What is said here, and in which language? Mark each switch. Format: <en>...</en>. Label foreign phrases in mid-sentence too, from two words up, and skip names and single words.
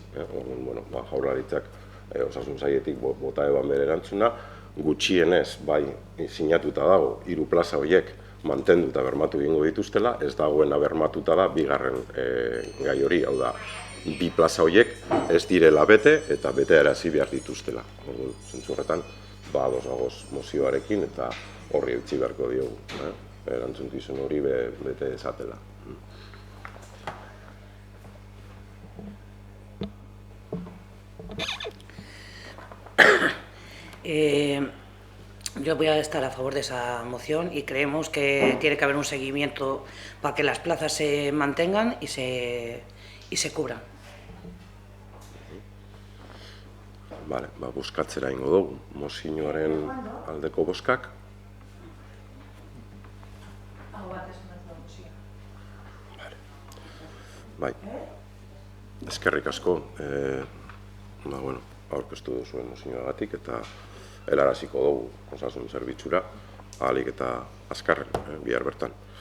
<eu>Jaurlaritzak osasun sailetik bota eban bere erantzuna, gutxienez, bai, sinatuta dago, 3 plaza horiek mantenduta bermatu egingo dituztela, ez dagoena bermatuta da, bigarren gai hori, hau da, 2 plaza horiek ez direla bete eta bete arazi behar dituztela. Zentzu horretan, ados mozioarekin eta horri utzi beharko diogu, erantzunkizun hori bete ezatela.</eu> <es>Yo voy a estar a favor de esa moción y creemos que tiene que haber un seguimiento para que las plazas se mantengan y se cubran.</es> <eu>Bale, bozkatzera ingo dugu, mozioaren aldeko bozkak. Bai, eskerrik asko, aurkeztu duzuen mozioagatik eta helaraziko dugu osasun zerbitzura, ahalik eta azkarren, bihar bertan.</eu>